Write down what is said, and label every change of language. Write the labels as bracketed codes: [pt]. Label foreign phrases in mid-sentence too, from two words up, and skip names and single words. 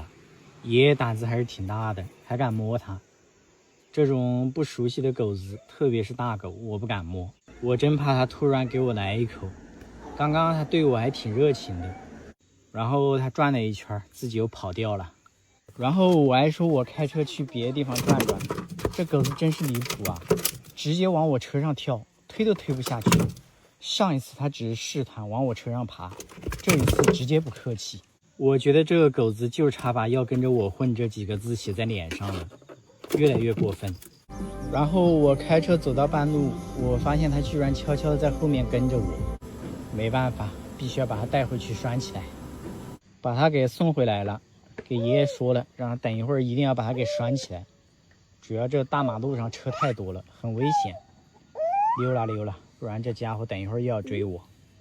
[zh] 爺爺膽子還是挺大的，還敢摸它。這種不熟悉的狗子，特別是大狗，我不敢摸，我真怕它突然給我來一口。剛剛它對我還挺熱情的，然後它轉了一圈，自己又跑掉了。然後我還說我開車去別的地方轉轉，這狗子真是離譜啊，直接往我車上跳，推都推不下去。上一次它只是試探往我車上爬，這一次直接不客氣。我覺得這個狗子就差把要跟着我混这幾個字寫在臉上了，越來越過分。然後我開車走到半路，我發現它居然悄悄地在後面跟着我。沒辦法，必須要把它帶回去拴起來。把它給送回來了，給爺爺說了，讓他等一會兒一定要把它給拴起來。主要這大馬路上車太多了，很危險。溜啦溜啦，不然這家伙等一會兒又要追我。